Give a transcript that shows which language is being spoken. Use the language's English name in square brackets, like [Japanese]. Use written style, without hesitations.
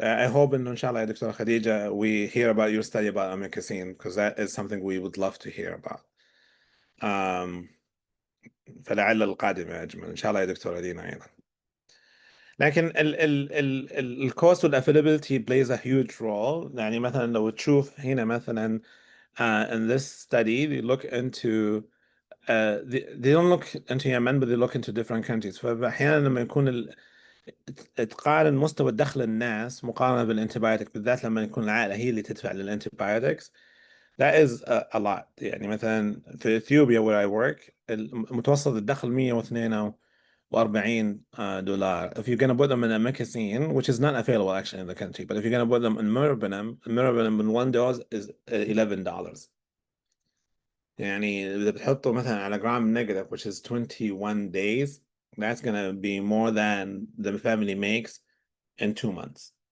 [English] I hope [Arabic] إنه إن شاء الله يا دكتورة خديجة [English] we hear about your study about amikacin, because that is something we would love to hear about. [Arabic] فلعل القادم يا أجمل إن شاء الله يا دكتورة دينا أيضا. [English] لكن ال cost والavailability plays a huge role. [Arabic] يعني مثلا لو تشوف هنا مثلا [English] in this study they look into they don't look into Yemen but they look into different countries. [Arabic] فأحيانا لما يكون تقارن مستوى دخل الناس مقارنة بالانتبايوتيك، بالذات لما يكون العائلة هي اللي تدفع للانتبايوتكس، [English] that is a lot. [Arabic] يعني مثلا في اثيوبيا [English] where I work [Arabic] متوسط الدخل $142. [English] If you're going to put them in amikacin, which is not available actually in the country, but if you're going to put them in meropenem in one dose is $11. [Arabic] يعني إذا بتحطه مثلا على [English] gram negative, which is 21 days, that's going to be more than the family makes in 2 months.